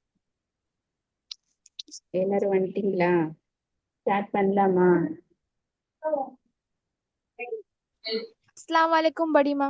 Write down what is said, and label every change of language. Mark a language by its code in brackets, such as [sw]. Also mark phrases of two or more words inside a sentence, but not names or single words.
[ta] எல்லாரும் வந்துட்டீங்களா? ஸ்டார்ட் பண்ணலாமா? [ar] السلام عليكم [hi] बड़ी माँ।